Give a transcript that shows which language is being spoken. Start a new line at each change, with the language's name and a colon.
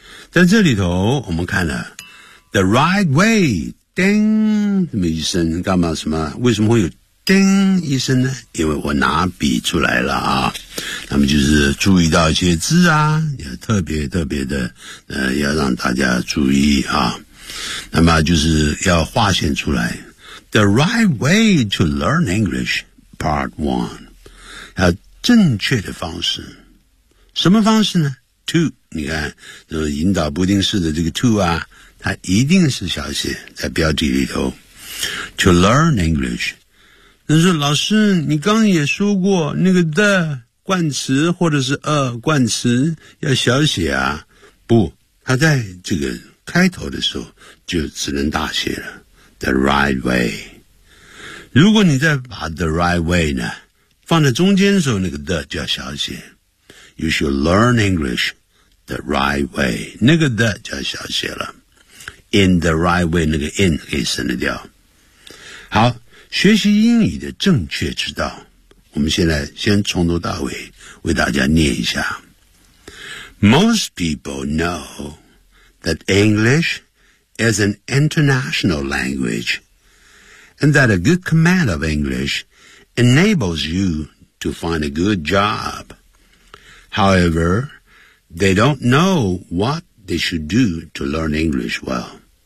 Chinese: 在这里头我们看了
English: The right way,
Chinese: 叮什么一声，干嘛什么，为什么会有叮一声呢？因为我拿笔出来了啊。那么就是注意到一些字啊，要特别特别的要让大家注意啊。那么就是要划线出来。
English: The right way to learn English, part one.
Chinese: 要正确的方式。什么方式呢 ?to, 你看引导不定式的这个 to 啊。它一定是小写在标题里头
English: To learn English
Chinese: 但是老师你刚也说过那个 the 冠词或者是 a 冠词要小写啊，不，它在这个开头的时候就只能大写了
English: The right way。
Chinese: 如果你再把
English: the right way
Chinese: 呢放在中间的时候，那个 the 就要小写，
English: You should learn English the right way，
Chinese: 那个 the 就要小写了，
English: In the right way,
Chinese: 那个 in 可以省得掉。好，学习英语的正确之道，我们现在先从头到尾为大家念一下。
English: Most people know that English is an international language, and that a good command of English enables you to find a good job. However, they don't know what they should do to learn English well.